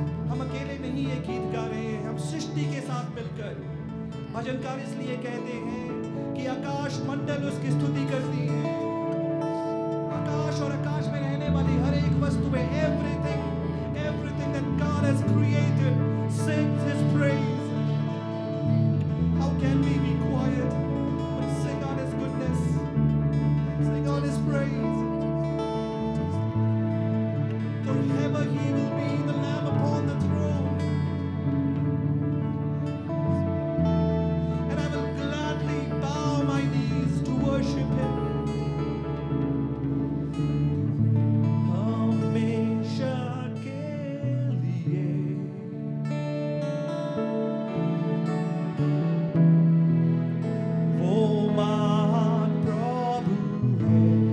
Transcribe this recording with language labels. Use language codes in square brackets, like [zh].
[hi] हम अकेले नहीं ये गीत गा रहे हैं, हम सृष्टि के साथ मिलकर। भजनकार इसलिए कहते हैं कि आकाश मंडल उसकी स्तुति करती है। आकाश और आकाश में रहने वाली हर एक वस्तु में [en] everything that God has created sings His praise. How can we be quiet but sing on His goodness, sing on His praise? Forever He will be the Lamb upon the throne, and I will gladly bow my knees to worship Him. [hi] हमेशा के लिए वो महान प्रभु है।